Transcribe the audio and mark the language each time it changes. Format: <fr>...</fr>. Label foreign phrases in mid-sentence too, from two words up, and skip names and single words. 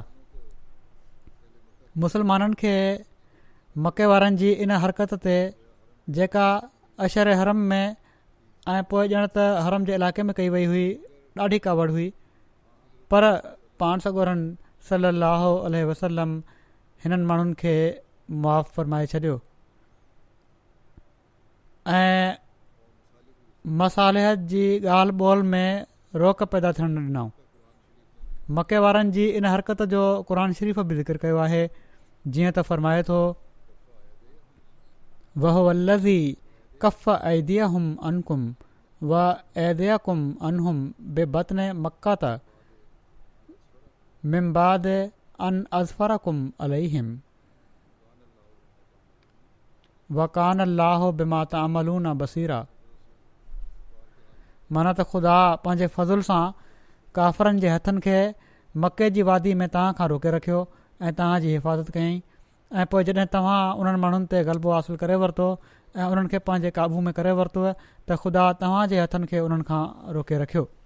<sd>मुस्लमाननि खे मके वारनि जी इन हरकत ते जेका अशर हरम में ऐं पोइ ॼण त हरम जे इलाइक़े में कई वई हुई ॾाढी कावड़ हुई, पर पाण सॻोरन</sd> <ar>صلى الله عليه وسلم</ar> <sd>हिननि माण्हुनि खे मुआफ़ फ़रमाए छॾियो ऐं मसालिहत जी ॻाल्हि ॿोल में रोक पैदा थियण न ॾिनऊं। मके वारनि जी इन हरकत जो क़ुर शरीफ़ बि ज़िक्र कयो आहे, जीअं त फ़रमाए थो</sd> <ar>وهو الذي كف أيديهم عنكم وأيديكم عنهم ببطن مكة من بعد أن أظفركم عليهم وكان الله بما تعملون بصيرا.</ar> <sd>माना त ख़ुदा पंहिंजे फज़ुल सां काफ़रनि जे हथनि खे मके जी वादी में तव्हां खां रोके रखियो ऐं तव्हांजी हिफ़ाज़त कयईं। ऐं पोइ जॾहिं तव्हां उन्हनि माण्हुनि ते ग़लबो हासिलु करे वरितो ऐं उन्हनि खे पंहिंजे क़ाबू में करे वरितो त ख़ुदा तव्हांजे हथनि खे उन्हनि खां रोके रखियो।</sd>